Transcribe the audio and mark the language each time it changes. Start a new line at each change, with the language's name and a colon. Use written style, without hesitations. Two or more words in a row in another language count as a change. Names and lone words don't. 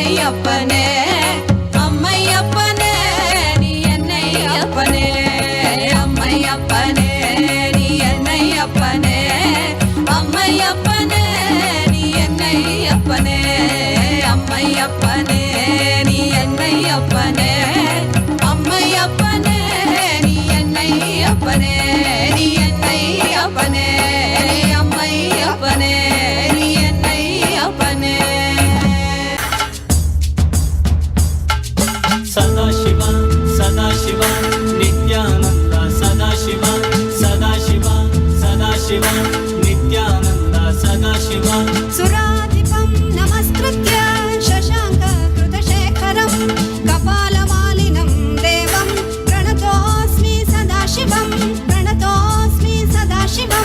Tamil: அப்பனே அம்மையப்பனே நீ என்னை அப்பனே அம்மையப்பனே நீ என்னை அப்பனே அம்மையப்பனே நீ என்னை அப்பனே அம்மையப்பனே நீ என்னை அப்பனே அம்மையப்பனே நீ என்னை அப்பனே நீ என்னை அப்பனே அம்மையப்பனே நீ என்னை அப்பனே
Sanskrit: सदाशिव सदाशिव नित्यानन्द सदाशिव सदाशिव सदाशिव नित्यानन्द सदाशिव सुराधिपं नमस्कृत्य शशाङ्ककृतशेखरं कपालमालिनं देवं प्रणतोऽस्मि सदाशिवं प्रणतोऽस्मि सदाशिवं